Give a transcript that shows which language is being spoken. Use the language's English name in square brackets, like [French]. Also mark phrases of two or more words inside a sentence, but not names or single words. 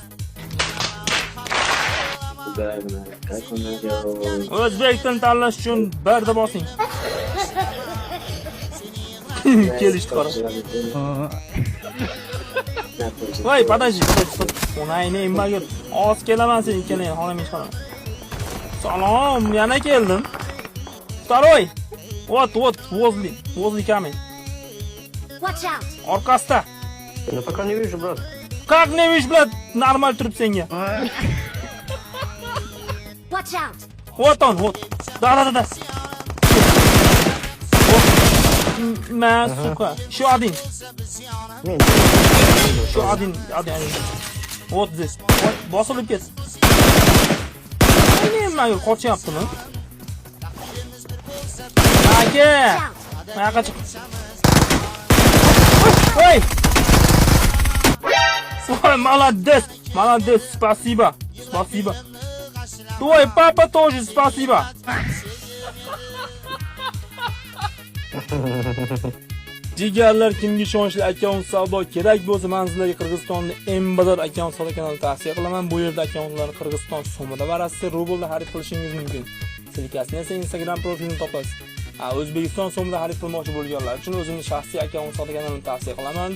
[Uzbek] O'zbek tilini tanlash uchun barda bosing. Kelishdi qara. [Russian] Voy, подожди. [Uzbek] Onayni emmagur. Oz kelaman sen ikkalang xonaga chiqaman. Salom, yana keldim. [Russian] Второй. Вот, возле камень. [English] Watch out. [Uzbek] Orqasida. [Russian] Я пока не вижу, брат. Как не видишь, блядь, нормально [Uzbek] turib senga. [English] Watch out. [Russian] Вот он. Да. Сука. Еще один. Вот здесь. Вот, [Uzbek] bosilib ket. Nima qochyaptimi? Mayoqqa chiq. [Russian] Ой! Ой, молодец, спасибо. Твой папа тоже спасибо. [Uzbek] Jigarlar, kimga ishonchli akkaunt savdo kerak bo'lsa, men sizlarga Qirg'izistonning eng bozor akkaunt savdo kanalini tavsiya qilaman. Bu yerda akkauntlarni Qirg'iziston so'mida va Rossiya rublda xarid qilishingiz mumkin. Silkasini esa Instagram profilini topasiz. O'zbekiston so'mida xarid qilmoqchi bo'lganlar uchun o'zimning shaxsiy akkaunt savdo kanalini tavsiya qilaman.